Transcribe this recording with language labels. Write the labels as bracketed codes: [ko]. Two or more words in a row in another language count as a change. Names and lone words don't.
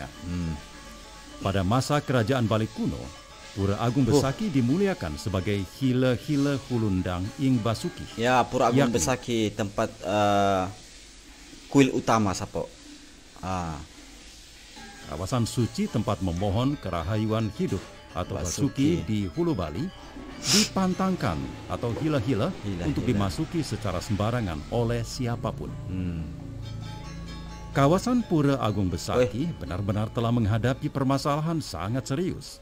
[id] Pada masa Kerajaan Bali kuno, Pura Agung Besakih dimuliakan sebagai Hila-Hila Hulundang Ing Basuki. Ya, Pura Agung Besakih tempat kuil utama Sapo. Kawasan suci tempat memohon kerahayuan hidup atau Basuki di Hulu Bali dipantangkan atau hila-hila untuk dimasuki secara sembarangan oleh siapapun. Kawasan Pura Agung Besakih benar-benar telah menghadapi permasalahan sangat serius.